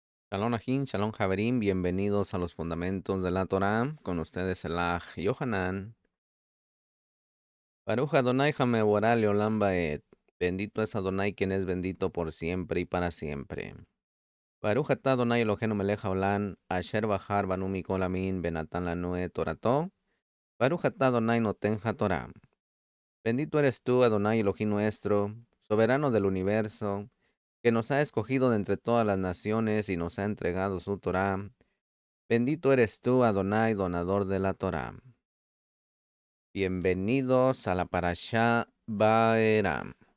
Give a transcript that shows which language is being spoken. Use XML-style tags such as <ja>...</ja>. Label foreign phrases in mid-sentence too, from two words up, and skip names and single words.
<he>שלום אחים שלום חברים,</he> <es>bienvenidos a los fundamentos de la Torah, con ustedes el Aj Yohanan.</es> <he>ברוך אדני המבורך לעולם ועד,</he> <es>bendito es Adonai quien es bendito por siempre y para siempre.</es> <he>ברוך אתה אדני אלהינו מלך העולם אשר בחר בנו מכל עמים ונתן לנו תורתו ברוך אתה אדני נותן התורה.</he> <es>Bendito eres tú, Adonai Elohim nuestro, soberano del universo, que nos ha escogido de entre todas las naciones y nos ha entregado su Torah. Bendito eres tú, Adonai, donador de la Torá. Bienvenidos a la Parashá Baeram.</es>